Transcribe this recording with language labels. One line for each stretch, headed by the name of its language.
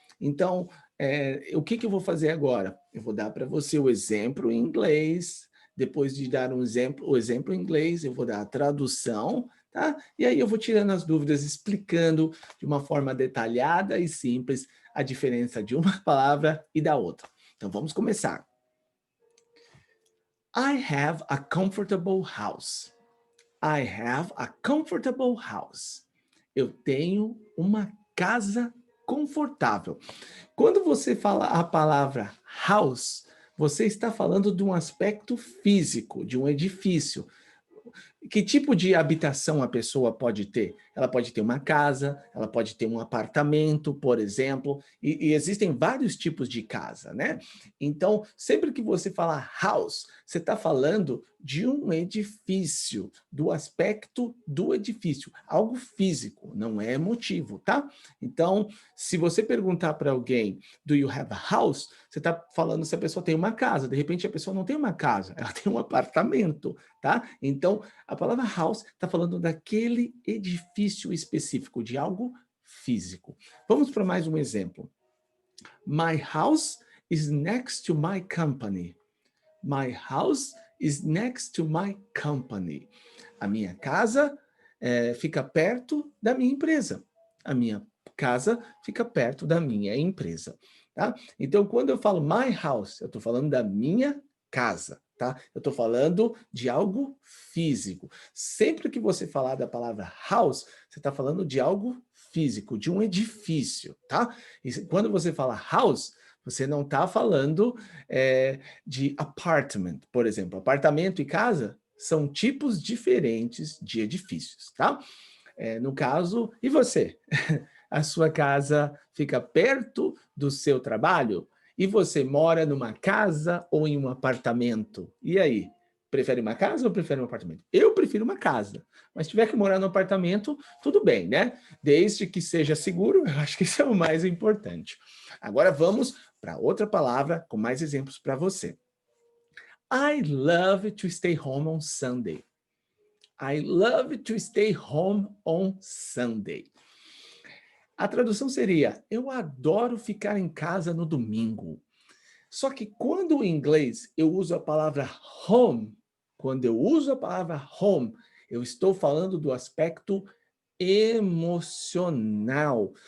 Portuguese: Então, o que eu vou fazer agora? Eu vou dar para você o exemplo em inglês, depois de dar o exemplo em inglês, eu vou dar a tradução, tá? E aí eu vou tirando as dúvidas, explicando de uma forma detalhada e simples a diferença de uma palavra e da outra. Então vamos começar.
English: I have a comfortable house. I have a comfortable house.
Portuguese: Eu tenho uma casa confortável. Quando você fala a palavra house, você está falando de um aspecto físico, de um edifício. Que tipo de habitação a pessoa pode ter? Ela pode ter uma casa, ela pode ter um apartamento, por exemplo, e existem vários tipos de casa, né? Então, sempre que você fala house, você está falando de um edifício, do aspecto do edifício, algo físico, não é emotivo, tá? Então, se você perguntar para alguém,
English: do you have a house?
Portuguese: Você está falando se a pessoa tem uma casa, de repente a pessoa não tem uma casa, ela tem um apartamento, tá? Então, a palavra house está falando daquele edifício específico, de algo físico. Vamos para mais um exemplo.
English: My house is next to my company. My house is next to my company.
Portuguese: A minha casa fica perto da minha empresa. A minha casa fica perto da minha empresa. Tá? Então, quando eu falo my house, eu estou falando da minha casa. Tá? Eu estou falando de algo físico. Sempre que você falar da palavra house, você está falando de algo físico, de um edifício. Tá? E quando você fala house, você não está falando de apartment, por exemplo. Apartamento e casa são tipos diferentes de edifícios, tá? No caso, e você? A sua casa fica perto do seu trabalho? E você mora numa casa ou em um apartamento? E aí? Prefere uma casa ou prefere um apartamento? Eu prefiro uma casa, mas se tiver que morar no apartamento, tudo bem, né? Desde que seja seguro, eu acho que isso é o mais importante. Agora vamos para outra palavra com mais exemplos para você.
English: I love to stay home on Sunday. I love to stay home on Sunday.
Portuguese: A tradução seria: eu adoro ficar em casa no domingo. Só que quando em inglês eu uso a palavra home, quando eu uso a palavra home, eu estou falando do aspecto emocional.